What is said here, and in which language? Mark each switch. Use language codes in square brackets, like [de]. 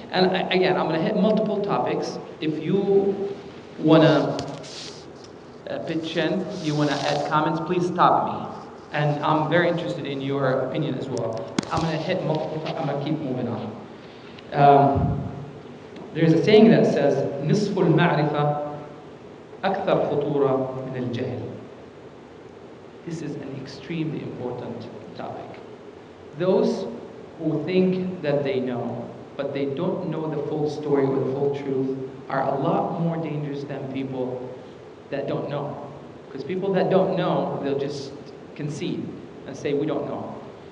[en] And again, I'm going to hit multiple topics. If you want to pitch in, you want to add comments, please stop me. And I'm very interested in your opinion as well. I'm going to hit multiple topics. I'm going to keep moving on. There's a saying that says, [ar] نصف المعرفة أكثر خطورة من الجهل. [en] This is an extremely important topic. Those who think that they know, but they don't know the full story or the full truth, are a lot more dangerous than people that don't know. Because people that don't know, they'll just concede and say, we don't know.